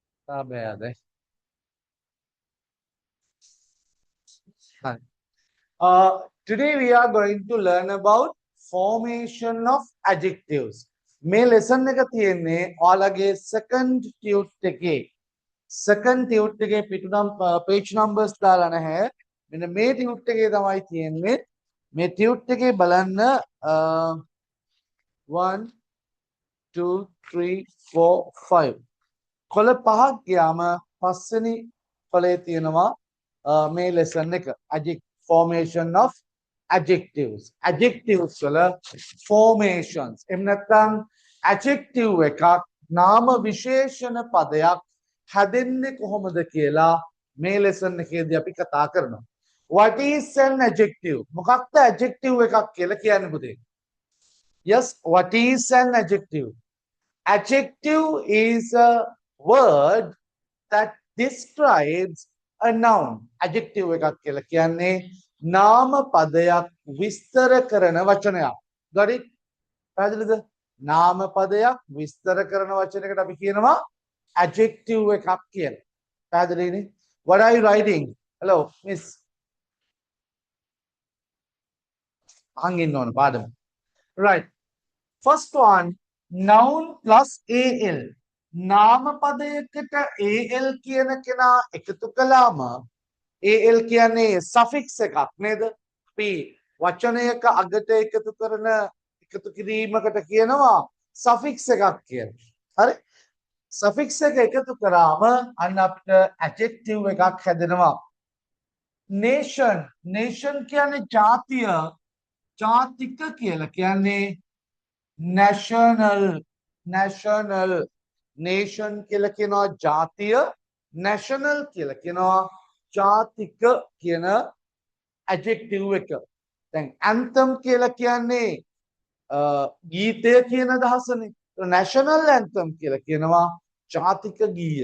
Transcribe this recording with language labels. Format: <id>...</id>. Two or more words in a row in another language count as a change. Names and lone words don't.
<en>බෑද. Hi. Today we are going to learn about formation of adjectives.</en> <si>මේ lesson එක තියෙන්නේ ඔයාලගේ</si> <en>second tute</en> <si>එකේ.</si> <en>Second tute</en> <si>එකේ</si> <en>page numbers</en> <si>දාලා නැහැ. මෙන්න මේ tute එකේ තමයි තියෙන්නේ. මේ tute එකේ බලන්න 1 2 3 4 5 කොළ පහක් ගියාම පස්වෙනි කොළේ තියෙනවා මේ lesson එක.</si> <en>Formation of adjectives.</en> <si>Adjectives වල formations. එහෙම නැත්නම් adjective එකක් නාම විශේෂණ පදයක් හැදෙන්නේ කොහොමද කියලා මේ lesson එකේදී අපි කතා කරනවා.</si> <en>What is an adjective?</en> <si>මොකක්ද adjective එකක් කියලා කියන්නේ පුතේ?</si> <en>Yes, what is an adjective? Adjective is a word that describes a noun.</en> <si>Adjective එකක් කියලා කියන්නේ නාම පදයක් විස්තර කරන වචනයක්.</si> <en>got it?</en> <si>පැහැදිලිද? නාම පදයක් විස්තර කරන වචනයකට අපි කියනවා adjective එකක් කියලා. පැහැදිලිනේ?</si> <en>What are you writing? Hello, miss.</en> <si>අහන් ඕන පාඩම.</si> <en>Right. First one, noun plus al.</en> <si>නාම පදයකට al කියන කෙනා එකතු කළාම al කියන්නේ suffix එකක් නේද? අපි වචනයක අගට එකතු කරන එකතු කිරීමකට කියනවා suffix එකක් කියලා. හරි? suffix එක එකතු කරාම අන්න අපිට adjective එකක් හැදෙනවා.</si> <en>nation. nation</en> <si>කියන්නේ ජාතිය. ජාතික කියලා කියන්නේ national.</si> <en>national. nation</en> <si>කියලා කියනවා ජාතිය. national කියලා කියනවා ජාතික කියන adjective එක. දැන් anthem කියලා කියන්නේ ගීතය කියන අදහසනේ.</si> <en>national anthem</en> <si>කියලා කියනවා ජාතික ගීය.</si>